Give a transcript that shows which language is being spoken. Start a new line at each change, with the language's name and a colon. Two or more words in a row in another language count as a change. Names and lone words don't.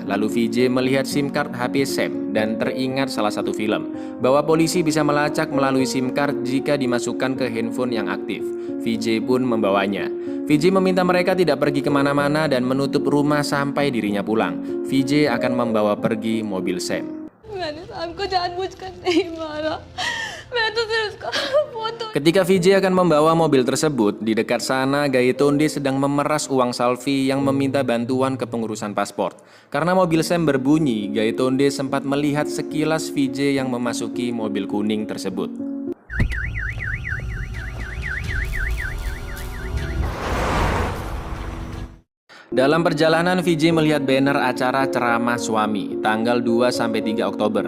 Indonesian: Lalu VJ melihat
English: SIM card
Indonesian: HP Sam dan teringat salah satu film, bahwa polisi bisa melacak melalui
English: SIM card
Indonesian: jika dimasukkan ke handphone yang aktif. VJ pun membawanya. VJ meminta mereka tidak pergi kemana-mana dan menutup rumah sampai dirinya pulang. VJ akan membawa pergi mobil Sam.
Hindi: मैंने शाम को जानबूझकर नहीं मारा, मैं तो सिर्फ उसका फोटो।
Indonesian: Ketika VJ akan membawa mobil tersebut, di dekat sana Gaetonde sedang memeras uang Salvi yang meminta bantuan ke pengurusan paspor. Karena mobil Sam berbunyi, Gaetonde sempat melihat sekilas VJ yang memasuki mobil kuning tersebut. Dalam perjalanan, VJ melihat banner acara ceramah suami tanggal 2-3 Oktober.